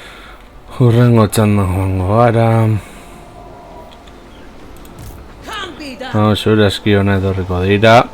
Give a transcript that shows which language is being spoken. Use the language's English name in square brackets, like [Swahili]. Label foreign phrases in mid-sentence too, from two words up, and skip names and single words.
[Basque] Hurrengo txandan joango gara. [English] Can't be done. [Basque] Zure eski hona etorriko dira.